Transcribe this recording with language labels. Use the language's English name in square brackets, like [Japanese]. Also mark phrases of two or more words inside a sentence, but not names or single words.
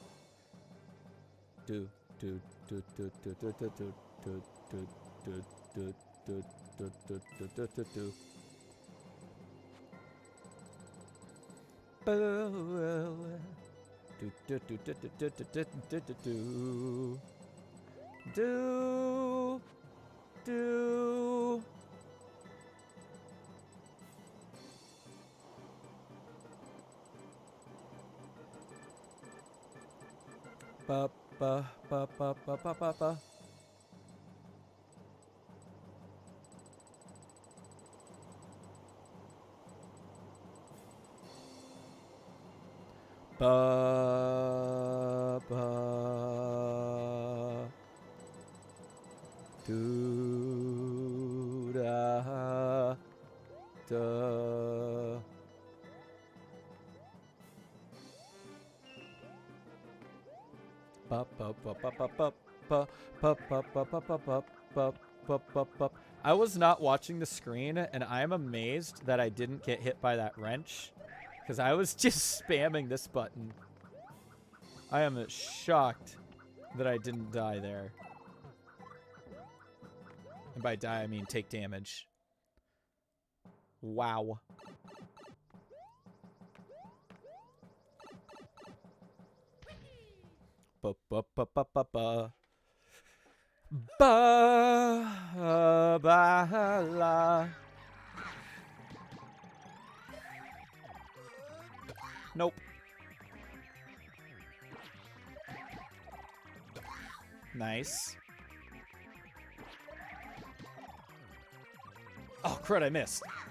[English] Do do do do do do do do do do do do do do do do do do. Boo. Do do do do do do do do do do. Do do. Ba ba ba ba ba ba ba ba. Ba ba. Do da Duh. I was not watching the screen, and I am amazed that I didn't get hit by that wrench, because I was just spamming this button. I am shocked that I didn't die there. And by die, I mean take damage. Wow. Ba ba ba ba ba ba. Ba ba la. Nope. Nice. Oh, crud, I missed.